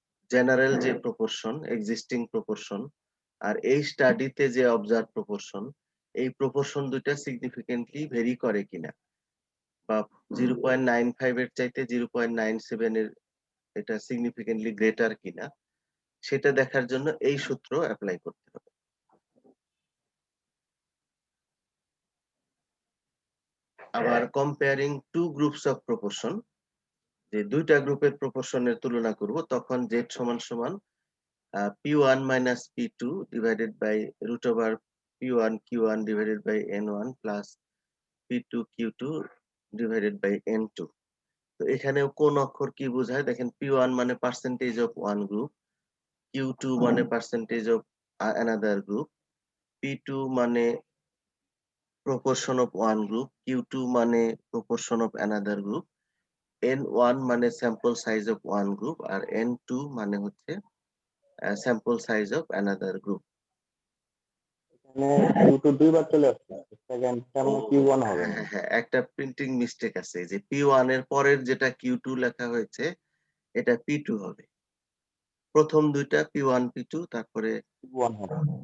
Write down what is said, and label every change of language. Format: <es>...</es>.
<bn>General যে proportion existing proportion আর এই স্টাডিতে যে অবজার্ভ প্রপোর্শন, এই প্রপোর্শন দুইটা সিগনিফিকেন্টলি ভেরি করে কিনা বা 0.95 এর চাইতে 0.97 এর এটা সিগনিফিকেন্টলি গ্রেটার কিনা সেটা দেখার জন্য এই সূত্র অ্যাপ্লাই করতে হবে।</bn> <en>আবার comparing two groups of proportion,</en> <bn>যে দুইটা গ্রুপের প্রপোর্শনের তুলনা করব, তখন</bn> <en>z</en> <bn>সমান সমান</bn> <en>p1 minus p2 divided by root over p1 q1 divided by n1 plus p2 q2 divided by n2।</en> <bn>তো এখানেও কোন অক্ষর কি বোঝায় দেখেন,</bn> <en>p1 মানে percentage of one group, q2 মানে percentage of another group, p2 মানে proportion of one group, q2 মানে proportion of another group, n1 মানে sample size of one group আর n2 মানে হচ্ছে sample size of another group।</en> <bn>এখানে Q2 দুইবার চলে আসছে, সেকেন্ডটা মানে Q1 হবে না। হ্যাঁ, একটা প্রিন্টিং মিস্টেক আছে, যে p1 এর পরের যেটা q2 লেখা হয়েছে এটা p2 হবে। প্রথম দুইটা p1 p2, তারপরে Q1 হবে।</bn>